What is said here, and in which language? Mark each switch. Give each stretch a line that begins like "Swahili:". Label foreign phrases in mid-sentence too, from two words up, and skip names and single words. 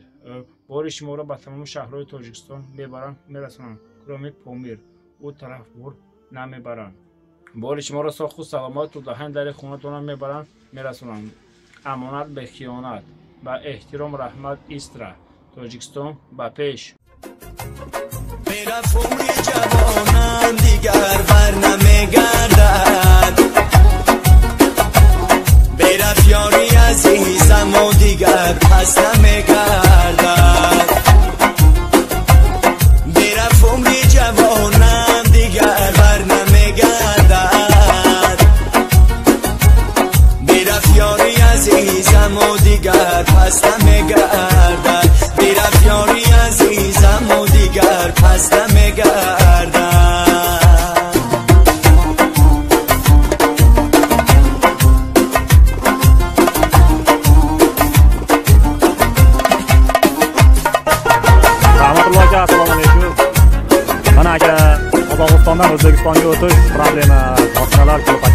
Tajik: Бори шуморо ба тамоми шаҳрҳои Тоҷикистон мебаранд, мерасонанд. Кроме Помир, у тараф бор намебаранд. Бори шуморо сохту саломату даҳани дари хонатонам мебаранд, мерасонанд. Амонат бе хиёнат, ба эҳтиром, раҳмат, истра. Tojikiston ba pesh. Meraf umri javonan digar bar namegardad. Beraf yori azizam o digar pas namegardad. Beraf umri javonan digar bar namegardad. Beraf yori azizam o digar pas namegardad. میرفت یاری عزیزم و دیگر پس نمیگردد.
Arabic: Rahmatullohi assalomu alaykum.
Uzbek: Mana aka Qozog'istondan O'zbekistonga o'tish problema mashinalar ko'p aka.